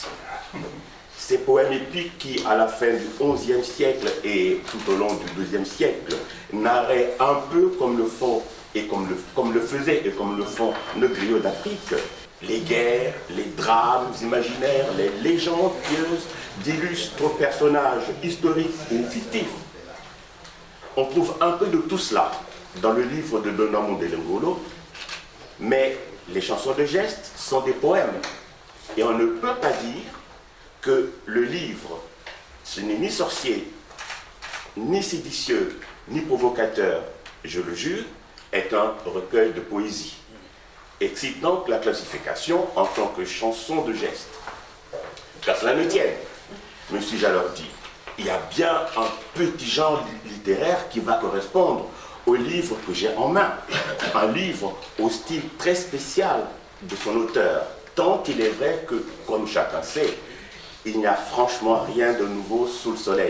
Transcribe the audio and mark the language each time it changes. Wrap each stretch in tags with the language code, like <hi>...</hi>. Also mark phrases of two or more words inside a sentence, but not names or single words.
<fr>Ces poèmes épiques qui, à la fin du XIe siècle et tout au long du XIIe siècle, narraient un peu comme le font et comme le faisaient et comme le font nos griots d'Afrique, les guerres, les drames imaginaires, les légendes pieuses d'illustres personnages historiques ou fictifs. On trouve un peu de tout cela dans le livre de Benoît Mondele Ngolo, mais les chansons de geste sont des poèmes. Et on ne peut pas dire que le livre, ce n'est ni sorcier, ni séditieux, ni provocateur, je le jure, est un recueil de poésie. Excite donc la classification en tant que chanson de geste. Qu'à cela ne tienne, me suis-je alors dit, il y a bien un petit genre littéraire qui va correspondre au livre que j'ai en main, un livre au style très spécial de son auteur, tant il est vrai que, comme chacun sait, il n'y a franchement rien de nouveau sous le soleil.</fr>